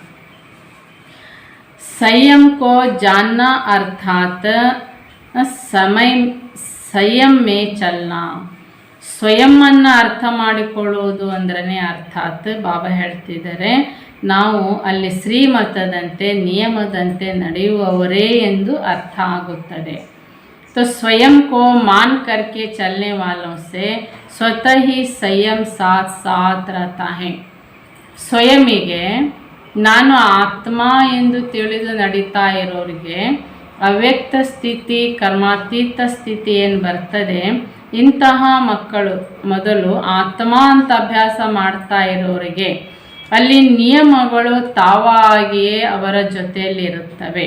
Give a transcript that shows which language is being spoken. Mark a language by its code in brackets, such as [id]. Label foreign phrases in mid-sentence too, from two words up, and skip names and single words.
[hi] संयम को जानना अर्थात संयम में चलना. [kn] ಸ್ವಯಂವನ್ನು ಅರ್ಥ ಮಾಡಿಕೊಳ್ಳುವುದು ಅಂದ್ರೆ ಅರ್ಥಾತ್ ಬಾಬಾ ಹೇಳ್ತಿದ್ದಾರೆ, ನಾವು ಅಲ್ಲಿ ಶ್ರೀಮತದಂತೆ ನಿಯಮದಂತೆ ನಡೆಯುವವರೇ ಎಂದು ಅರ್ಥ ಆಗುತ್ತದೆ. [hi] तो स्वयं को मान करके चलने वालों से स्वतः ही संयम साथ साथ रहता है. [kn] ಸ್ವಯಮಿಗೆ ನಾನು ಆತ್ಮ ಎಂದು ತಿಳಿದು ನಡೀತಾ ಇರೋರಿಗೆ ಅವ್ಯಕ್ತ ಸ್ಥಿತಿ, ಕರ್ಮಾತೀತ ಸ್ಥಿತಿ ಏನು ಬರ್ತದೆ, ಇಂತಹ ಮಕ್ಕಳು ಮೊದಲು ಆತ್ಮ ಅಂತ ಅಭ್ಯಾಸ ಮಾಡ್ತಾ ಇರೋರಿಗೆ ಅಲ್ಲಿ ನಿಯಮಗಳು ತಾವಾಗಿಯೇ ಅವರ ಜೊತೆಯಲ್ಲಿರುತ್ತವೆ.